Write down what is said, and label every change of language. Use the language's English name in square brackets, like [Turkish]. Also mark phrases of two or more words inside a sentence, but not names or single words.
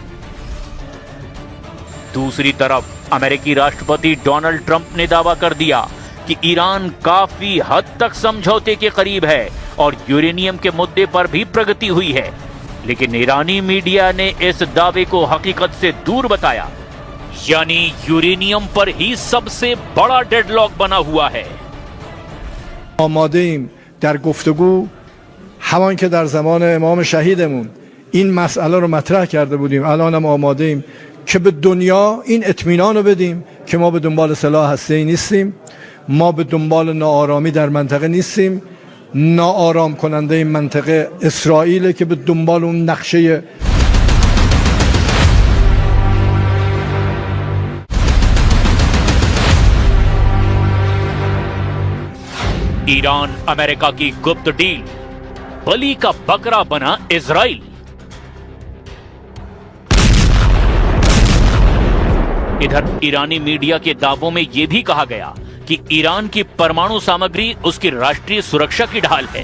[Hindi] दूसरी तरफ अमेरिकी राष्ट्रपति डोनाल्ड ट्रंप ने दावा कर दिया कि ईरान काफी हद तक समझौते के करीब है और यूरेनियम के मुद्दे पर भी प्रगति हुई है, लेकिन ईरानी मीडिया ने इस दावे को हकीकत से दूर बताया, यानी यूरेनियम पर ही सबसे बड़ा डेडलॉक बना हुआ है। [Persian] آماده‌ایم در گفتگو همان که در زمان امام شهیدمون این مسئله رو مطرح کرده بودیم الانم آماده‌ایم که به دنیا این اطمینان رو بدیم که ما به دنبال سلاح هسته‌ای نیستیم، ما به دنبال ناآرامی در منطقه نیستیم. ناآرام کننده این منطقه اسرائیل که به دنبال اون نقشه [Hindi] ईरान अमेरिका की गुप्त डील, बलि का बकरा बना इजराइल। इधर ईरानी मीडिया के दावों में यह भी कहा गया कि ईरान की परमाणु सामग्री उसकी राष्ट्रीय सुरक्षा की ढाल है।